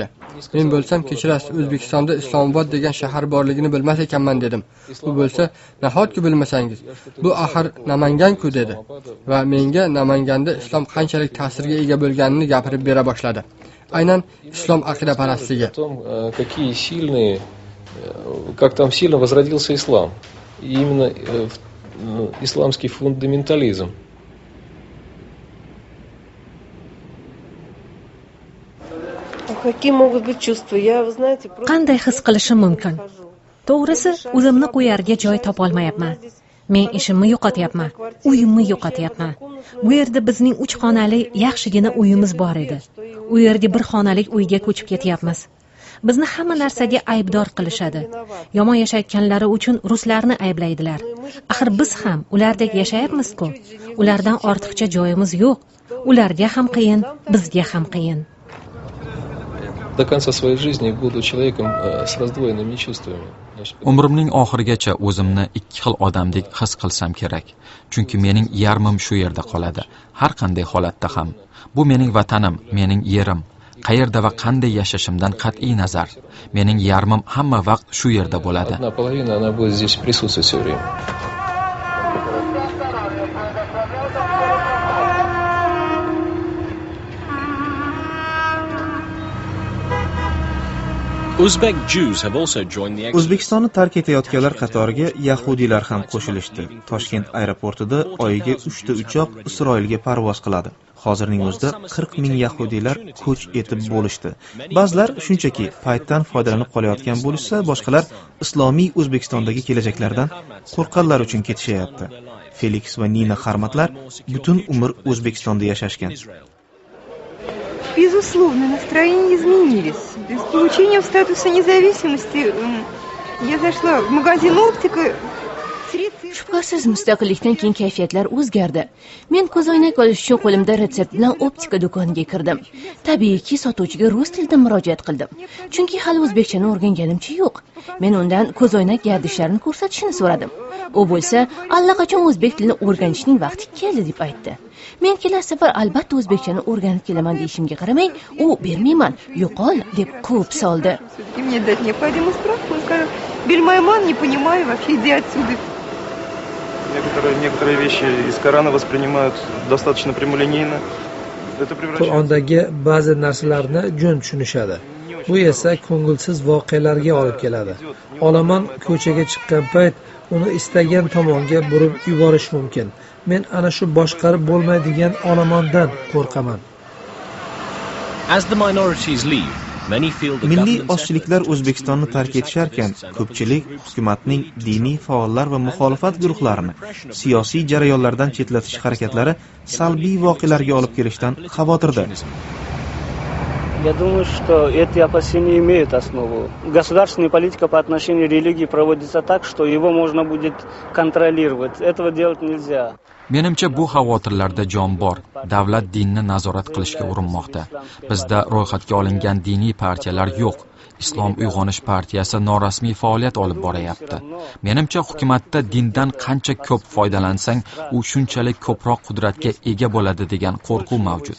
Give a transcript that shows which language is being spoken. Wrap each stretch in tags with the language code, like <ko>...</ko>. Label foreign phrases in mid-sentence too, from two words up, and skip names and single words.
<uz>Men bo'lsam kechirasiz, O'zbekistonda Islomobod degan shahar borligini bilmas ekanman dedim. U bo'lsa, nahotki bilmasangiz, bu axir Namangan-ku dedi va menga Namanganda islom qanchalik ta'sirga ega bo'lganini gapirib bera boshladi. Aynan islom aqidaparastligi.</uz> <ru>Какие сильные, как там сильно возродился ислам. И именно исламский фундаментализм. Какие могут быть чувства? Я, вы знаете,</ru> <uz>qanday his qilishim mumkin? To'g'risi, o'zimni qo'yarga joy topolmayapman. Men ishimni yo'qotyapman, uyimni yo'qotyapman. Bu yerda bizning 3 xonali yaxshigina uyimiz bor edi. U yerga 1 xonalik uyga ko'chib ketyapmiz. Bizni hamma narsaga aybdor qilishadi. Yomon yashayotganlari uchun ruslarni ayblaydilar. Axir biz ham ulardek yashayapmiz-ku. Ulardan ortiqcha joyimiz yo'q. Ularga ham qiyin, bizga ham qiyin.</uz> <ru>До конца своей жизни буду человеком с раздвоенными чувствами.</ru> <uz>Umrimning oxirigacha o'zimni ikki xil odamdek his qilsam kerak. Chunki mening yarmim shu yerda qoladi. Har qanday holatda ham. Bu mening vatanim, mening yerim. Qayerda va qanday yashashimdan qat'iy nazar, mening yarmim hamma vaqt shu yerda bo'ladi.</uz> <ru>Одна половина она будет здесь присутствовать все время.</ru> <uz>O'zbekistonni tark etayotganlar qatoriga yahudiylar ham qo'shilishdi. Toshkent aeroportida oyiga 3 ta uchoq Isroilga parvoz qiladi. Hozirning o'zida 40 ming yahudiylar ko'ch etib bo'lishdi. Ba'zilar shunchaki paytdan foydalanib qolayotgan bo'lsa, boshqalar islomiy O'zbekistondagi kelajaklaridan qo'rqqanlar uchun ketishyapti. Felix va Nina Xarmatlar butun umr O'zbekistonda yashashgan.</uz> <ru>Безусловно, настроения изменились. С получением статуса независимости я зашла в магазин оптика.</ru> <uz>Shubhasiz mustaqillikdan keyin kayfiyatlar o'zgardi. Men ko'zoynak olish uchun qo'limda retsept bilan optika do'koniga kirdim. Tabiiyki, sotuvchiga rus tilida murojaat qildim. Chunki hali o'zbekchani o'rganganimcha yo'q. Men undan ko'zoynak gardishlarini ko'rsatishini so'radim. U bo'lsa, allaqachon o'zbek tilini o'rganishning vaqti keldi deb aytdi. Men kelasi safar albatta o'zbekchani o'rganib kelaman deyishimga qaramay, u bermayman, yo'qol deb quvib soldi.</uz> <ru>Мне дать необходимую справку, он скажет: "Бельмайман, не понимаю, вообще иди отсюда". Некоторые вещи из Корана воспринимают достаточно прямолинейно.</ru> <uz>Qur'ondagi ba'zi narsalarni jo'n tushunishadi. Bu esa ko'ngilsiz voqealarga olib keladi. Olomon ko'chaga chiqqan payt uni istagan tomonga burib yuborish mumkin. Men ana shu boshqarib bo'lmaydigan olomondan qo'rqaman.</uz> <en>As the minorities leave,</en> <uz>Milliy ozchiliklar O'zbekistonni tark etisharkan, ko'pchilik hukumatning diniy faollar va muxolifat guruhlarini siyosiy jarayonlardan chetlatish harakatlari salbiy voqealarga olib kelishdan xavotirda.</uz> <ru>Я думаю, что эти опасения имеют основу. Государственная политика по отношению к религии проводится так, что его можно будет контролировать. Этого делать нельзя.</ru> <uz>Menimcha bu xavotirlarda jon bor. Davlat dinni nazorat qilishga urinmoqda. Bizda ro'yxatga olingan diniy partiyalar yo'q. Islom uyg'onish partiyasi norasmiy faoliyat olib borayapti. Menimcha hukumatda dindan qancha ko'p foydalansang, u shunchalik ko'proq qudratga ega bo'ladi degan qo'rquv mavjud.</uz>